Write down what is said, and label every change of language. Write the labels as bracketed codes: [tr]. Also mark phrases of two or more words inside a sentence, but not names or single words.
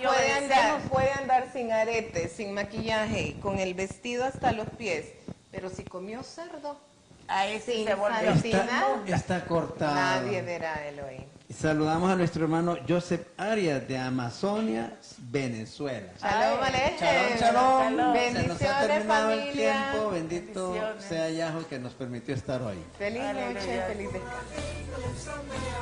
[es] puede andar sin aretes, sin maquillaje, con el vestido hasta los pies. Pero si comió cerdo, ahí sí sin se volvió. santidad, Está cortado. nadie verá a Elohim. Y saludamos a nuestro hermano Joseph Arias de Amazonia, Venezuela. Shalom Ay, Alejem. [he] שלום, שלום. [es] Se nos ha Bendiciones, terminado el familia. tiempo. Bendito Bendiciones. sea Yahweh que nos permitió estar hoy. Feliz noche, Aleluya. feliz descanso.